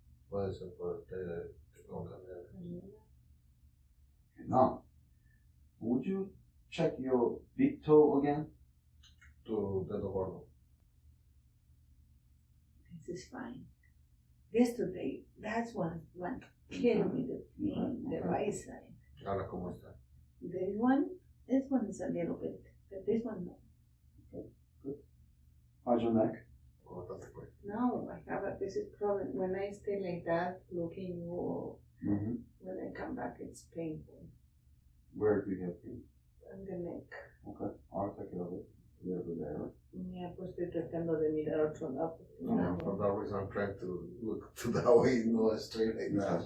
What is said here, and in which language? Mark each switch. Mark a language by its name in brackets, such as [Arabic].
[Spanish] Puede ser por té con canela. [English] Okay, now, would you check your big toe again? [Spanish] Tu dedo gordo. [English] This is fine. Yesterday, that's one killing me, the right side. [Spanish] Ahora, ¿cómo está? [English] This one is a little bit, but this one no. Okay, good. How's your neck? [Spanish] ¿Cómo está tu cuello? [English] No, I have this is problem. When I stay like that, looking, when I come back, it's painful. Where do you have pain? On the neck. Okay, I'll take care of it. A little bit there. [Spanish] Yeah, pues estoy tratando de mirar otro lado. [English] No, for that reason I'm trying to look to that way, no straight like that.